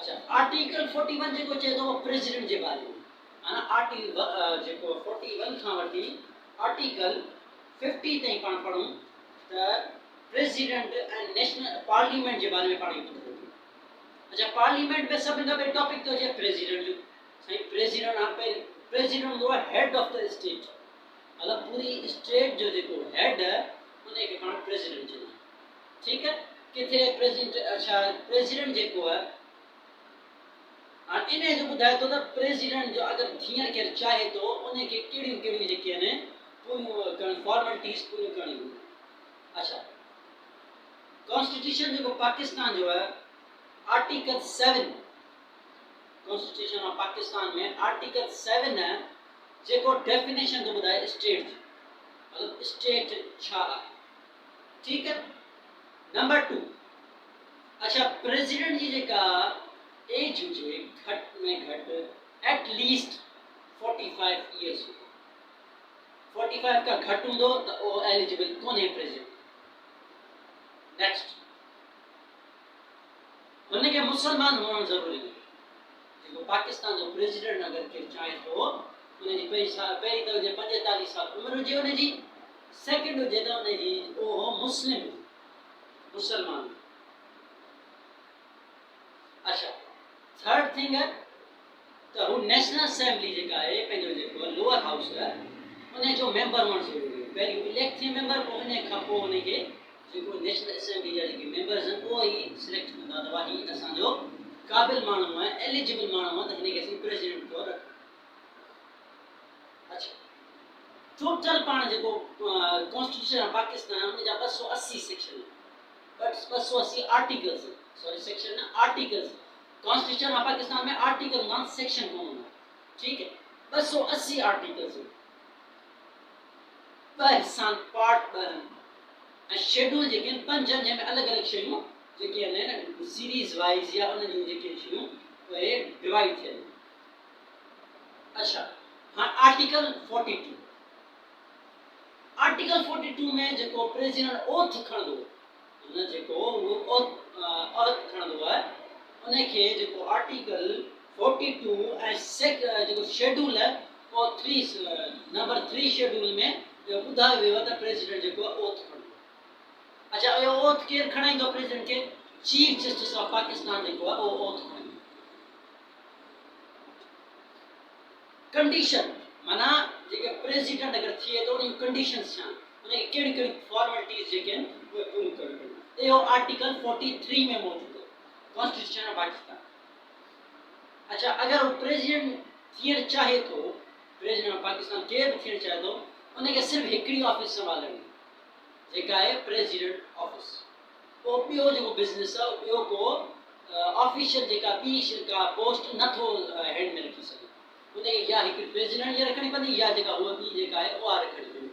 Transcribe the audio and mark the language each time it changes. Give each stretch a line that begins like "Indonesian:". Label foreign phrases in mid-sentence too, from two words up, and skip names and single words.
Sindhi: अच्छा आर्टिकल 41 जेको चए थो प्रेसिडेंट जे बारे में माना आर्टिकल जेको 41 खां वठी आर्टिकल 50 ताईं पाण पढ़ूं त
English: President and National Parliament
Sindhi: जे बारे में पाण ॿुधो। अच्छा पार्लियामेंट में सभिनि खां पहिरीं टॉपिक तो जे प्रेसिडेंट जो साईं प्रेसिडेंट हूंदो आहे
English: head of the state
Sindhi: मतलब पूरी स्टेट जो जेको हेड है उन्हें के पाण प्रेसिडेंट चवंदा आहियूं। ठीकु है। किथे प्रेसिडेंट अच्छा प्रेसिडेंट जेको आहे हाणे इन जो ॿुधाए थो त प्रेसिडेंट जो अगरि थियणु केरु चाहे थो उनखे कहिड़ियूं कहिड़ियूं जेके आहिनि पूरियूं करणियूं फॉर्मेलिटीज़ पूरियूं करणियूं। अच्छा कॉन्स्टिट्यूशन जेको पाकिस्तान जो है आर्टिकल 7
English: Constitution of Pakistan
Sindhi: में आर्टिकल 7 है जेको डेफिनेशन तो ॿुधाए स्टेट मतलब स्टेट छा आहे। ठीकु है। नंबर 2 अच्छा प्रेसिडेंट जी जेका एज हुजे घटि में घटि
English: at least 45 years
Sindhi: 45 का घटि हूंदो त उहो एलिजिबल कोन्हे प्रेसिडेंट। नेक्स्ट
Urdu: ان کے مسلمان ہونا ضروری ہے
Sindhi: जेको पाकिस्तान जो प्रेसिडेंट अगर के चाहे तो उनजी पहिरीं त हुजे 45 साल उम्र हुजे उनजी सेकंड हुजे त उनजी उहो मुस्लिम मुसलमान। अच्छा
English: third thing
Sindhi: है तो हू नेशनल असेंबली जेका आहे पंहिंजो जेको
English: lower house
Sindhi: जो मेंबर हुअणु ज़रूरी आहे। पहिरीं इलेक्ट थिए मेंबर, पोइ इन खां पोइ हुनखे जेको नेशनल असेंबली जा जेके मेंबर्स आहिनि उहो ई सिलेक्ट कंदा त भाई हीउ असांजो क़ाबिल माण्हू आहे, एलिजिबल माण्हू आहे, त हिनखे असीं प्रेसिडेंट तौरु रखूं। अच्छा, टोटल पाण जेको
English: Constitution of Pakistan
Sindhi: उन जा 280 सेक्शन, 280 आर्टिकल्स,
English: sorry section
Sindhi: न, आर्टिकल्स।
English: Constitution of Pakistan
Sindhi: में आर्टिकल ना सेक्शन कोन हूंदा,
Urdu: ٹھیک ہے.
Sindhi: 280 आर्टिकल्स, ॿ हिस्सा पार्ट ॿ ऐं शेड्यूल जेके आहिनि 5, जंहिंमें अलॻि अलॻि शयूं जेके आहिनि
English: series wise
Sindhi: या उन जूं जेके शयूं उहे डिवाइड थियल आहिनि। अच्छा, हाँ आर्टिकल 42, आर्टिकल 42 में जेको प्रेसिडेंट ओथ खणंदो, हुन जेको उहो ओथ खणंदो आहे, उनखे जेको आर्टिकल 42 ऐं जेको शेड्यूल आहे उहो 3 नंबर 3 शेड्यूल में ॿुधायो वियो आहे त प्रेसिडेंट जेको आहे ओथ खणंदो। अच्छा, इहो ओथ केरु खणाईंदो प्रेसिडेंट खे?
English: Chief Justice of Pakistan
Sindhi: जेको आहे उहो ओथ खणाईंदो। कंडीशन माना जेके प्रेसिडेंट अगर थिए तो उन कंडीशंस छा, उनखे कहिड़ी कहिड़ी फॉर्मेलिटीज़ जेके आहिनि उहे पूरी करणियूं पवंदियूं। इहो आर्टिकल 43 में मौजूदु आहे
English: Constitution of Pakistan.
Sindhi: अच्छा, अगर वो प्रेसिडेंट थियणु चाहे थो,
English: President of Pakistan
Sindhi: केरु बि थियणु चाहे थो, उनखे सिर्फ़ु हिकिड़ी ऑफिस संभालणी जेका आहे
English: president office.
Sindhi: पोइ ॿियो जेको बिज़नेस आहे ॿियो को ऑफिशियल जेका ॿी का पोस्ट नथो हैंड में रखी सघे, उनखे या हिकु प्रेसिडेंट जी रखणी पवंदी या जेका उहा ॿी जेका आहे उहा रखणी पवंदी।